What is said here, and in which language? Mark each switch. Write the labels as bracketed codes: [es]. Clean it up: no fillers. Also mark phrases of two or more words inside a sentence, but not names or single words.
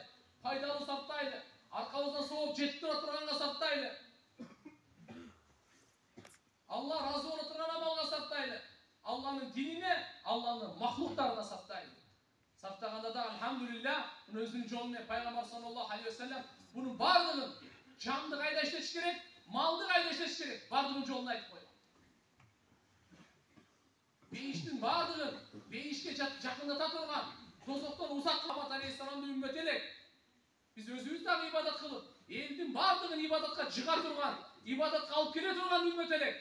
[ky] Пайдалуу саптайлы. Аркабыздан сооп жетип тура турганга саптайлы. Алла разы боло турган амалга саптайлы. Алланын динине, Алланын махлуктарына саптайлы. Саптаганда да алхамдулилlah, өзүнүн жолу менен пайгамбар [ar] صلى الله عليه وسلم [ky] бунун бардыгын жанды кайда иштетиш керек, малды кайда иштетиш керек, бардыгын жолун айтып койду. Бейиштин бардыгын бейишке жакындата турган, дозоктон узак кылган алейхиссаламдын үммөтү элек. Биз өзүбүз дагы ибадат кылып, элдин бардыгын ибадатка жыга турган, ибадатка алып келе турган үммөт элек.